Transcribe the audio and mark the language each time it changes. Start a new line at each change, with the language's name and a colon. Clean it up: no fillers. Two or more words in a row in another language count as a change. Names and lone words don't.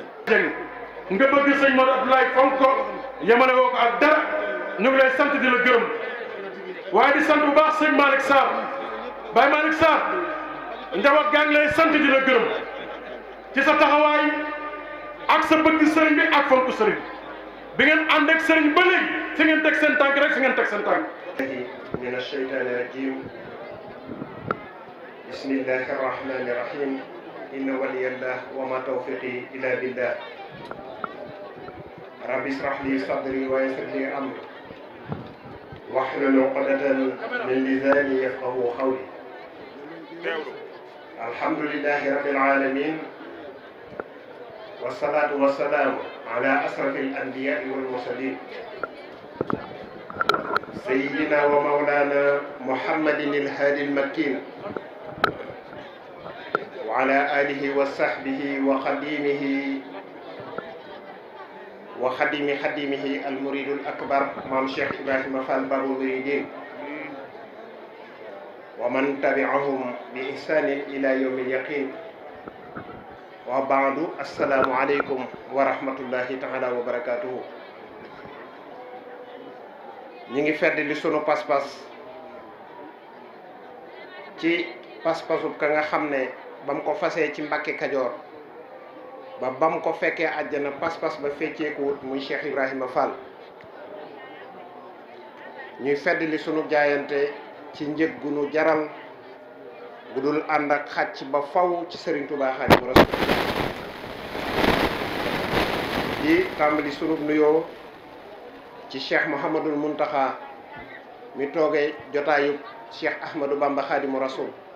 Wolof: nga bëgg sëñ Modou Abdoulaye fonk ko yemale woo ko ak dara ñu ngi lay sant di la gërëm waaye di sant bu baax sëñ Malick Sarr Baye Malick Sarr njaboot gaa ngi lay sant di la gërëm ci sa taxawaay ak sa bëgg sëriñ bi ak fonk sëriñ bi ngeen ànd ak sëriñ ba léegi fi ngeen teg seen tànk rek fi ngeen teg seen tànk
Arabic: من الشيطان الرجيم بسم الله الرحمن الرحيم إن ولي الله وما توفيقي إلا بالله رب اشرح لي صدري ويسر لي أمري واحلل عقدة من لساني يفقهوا قولي الحمد لله رب العالمين والصلاة والسلام على أشرف الأنبياء والمرسلين سيدنا ومولانا محمد الهادي المكين وعلى آله وصحبه وقادمه وخادم خادمه المريد الأكبر maam Cheikh Ibrahima Fall باب المريدين ومن تبعهم بإحسان إلى يوم اليقين وبعد السلام عليكم ورحمة الله تعالى وبركاته.
Wolof: ñi ngi fedd li sunu pas-pas ci pas-pasu ka nga xam ne bam ko fasee ci Mbàkke Kajoor ba bam ko fekkee àjjana pas-pas ba fecceekuwut muy Cheikh Ibrahima Fall. ñuy fedd li sunu jaayante ci njëg gu nu jaral bu dul ànd ak xàcc ba faw ci Serigne Touba Xaadimu Rasuul di tàmbali sunu nuyoo ci Cheikh Mouhamadul Muntaxa mi toogee jotaayu Cheikh Ahmadou Bamba Xaadimu Rasuul